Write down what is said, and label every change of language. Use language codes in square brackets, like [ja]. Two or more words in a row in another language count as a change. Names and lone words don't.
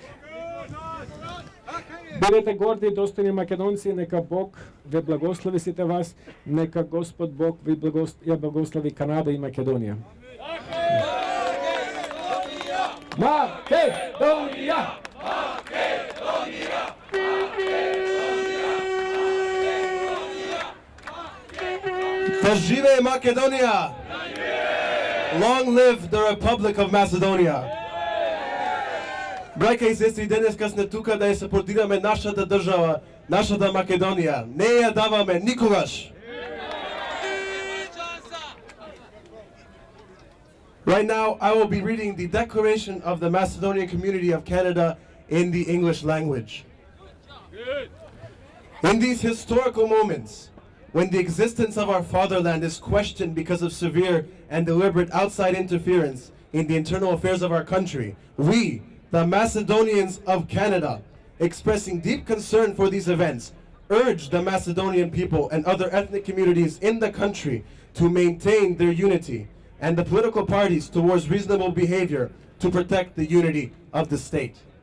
[mk] Бидете горди и достојни македонци, нека Бог ве благослови сите вас, нека Господ Бог ви благослови Канада и Македонија. Македонија! Да живее Македонија! [en] Long live the Republic of Macedonia! [mk] Браќа и сестри, денеска сме тука да ја сапортираме нашата држава, нашата Македонија. Не ја даваме никогаш! [en] Right now, I will be reading the Declaration of the Macedonian Community of Canada in the English language. In these historical moments, when the existence of our fatherland is questioned because of severe and deliberate outside interference in the internal affairs of our country, we, the Macedonians of Canada, expressing deep concern for these events, urge the Macedonian people and other ethnic communities in the country to maintain their unity and the political parties towards reasonable behavior to protect the unity of the state.